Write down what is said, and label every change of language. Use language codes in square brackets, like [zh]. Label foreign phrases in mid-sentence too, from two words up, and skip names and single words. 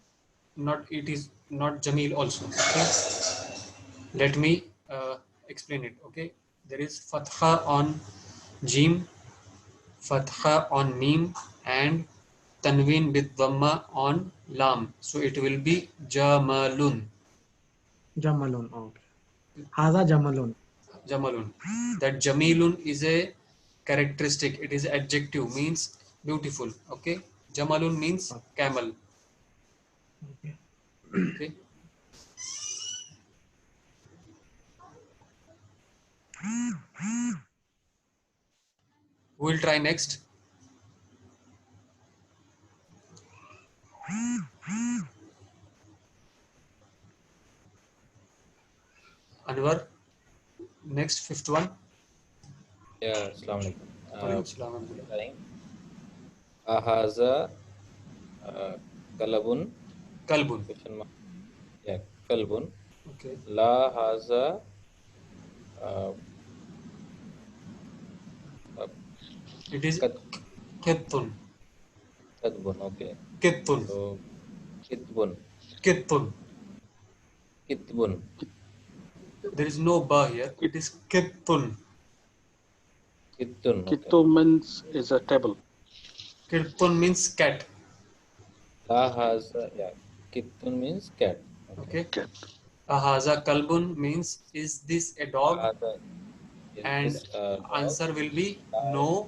[en] Not. It is not Jamil also. Okay. Let me explain it. Okay. There is fatha on Jim, fatha on Mim, and tanween with dhamma on Lam. So it will be Jamalun. [ar] Jamalun. Okay. هذا جمل. Jamalun. [en] That Jamilun is a characteristic. It is adjective, means beautiful. Okay. Jamalun means camel. Okay. Okay. Who will try next? Anwar. Next, fifth one. Yeah, [ar] السلام عليكم. وعليكم السلام. [en] Trying. [ar] أهذا كلب, Kalbun. [en] question mark. Yeah, kalbun. Okay. [ar] لا هذا [en] It is [ar] kat, Kettun. katbun. Okay. Kettun. So kitbun, Kettun. kitbun. [en] There is no ba here. It is Kettun. [ar] Kittun. Okay. [en] Kittu means is a table. Kettun means cat. [ar] لا هذا, [en] yeah. Kittun means cat. Okay. Cat. [ar] أهذا كلب [en] means is this a dog? [ar] Haza, is [en] And this dog? answer will be no.